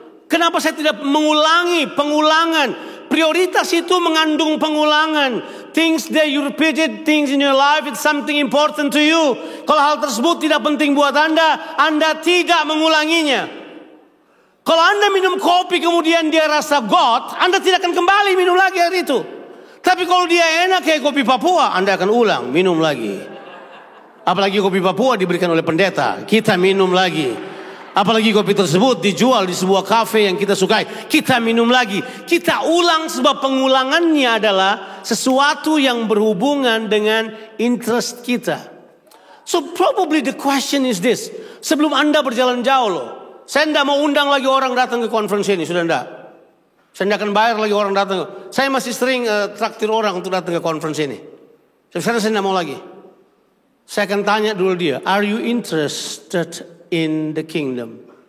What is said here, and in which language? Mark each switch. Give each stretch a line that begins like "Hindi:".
Indonesian: Kenapa saya tidak mengulangi pengulangan? Prioritas itu mengandung pengulangan.
English: Things that you repeated, things in your life, it's something important to you.
Indonesian: Kalau hal tersebut tidak penting buat Anda tidak mengulanginya. Kalau Anda minum kopi kemudian dia rasa God, Anda tidak akan kembali minum lagi hari itu. Tapi kalau dia enak kayak kopi Papua, Anda akan ulang, minum lagi. Apalagi kopi Papua diberikan oleh pendeta, kita minum lagi. Apalagi kopi tersebut dijual di sebuah kafe yang kita sukai, kita minum lagi. Kita ulang sebab pengulangannya adalah sesuatu yang berhubungan dengan interest kita.
English: So probably the question is this.
Indonesian: Sebelum Anda berjalan jauh loh, saya tidak mau undang lagi orang datang ke conference ini, sudah tidak. Saya tidak akan bayar lagi orang datang. Saya masih sering traktir orang untuk datang ke conference ini. Sekarang saya tidak mau lagi. Saya akan tanya dulu dia,
English: are you interested in the kingdom?